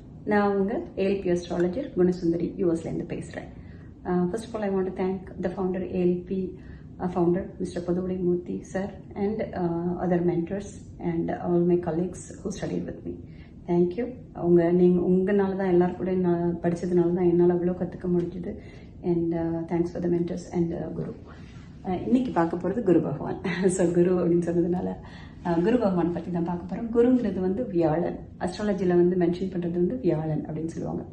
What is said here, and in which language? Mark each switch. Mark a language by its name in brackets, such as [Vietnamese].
[Tamil] நான் உங்கள் ALP astrologer Gunasundari யூஎஸ்லேருந்து பேசுகிறேன். [English] First of all, I want to thank the founder, ALP founder, Mr. Paduvai Murthy sir, and other mentors and all my colleagues who studied with me. Thank you. [Tamil] உங்களால தான் எல்லாரும் கூட நான் படித்ததுனால தான் என்னால் அவ்வளோ கற்றுக்க முடிஞ்சுது. [English] And thanks for the mentors and guru. [Tamil] இன்னைக்கு பார்க்க போகிறது குரு பகவான். ஸோ குரு அப்படின்னு சொன்னதுனால குரு பகவான் பற்றி தான் பார்க்க போகிறோம். குருங்கிறது வந்து வியாழன். அஸ்ட்ராலஜியில் மென்ஷன் பண்ணுறது வியாழன் அப்படின்னு சொல்லுவாங்க.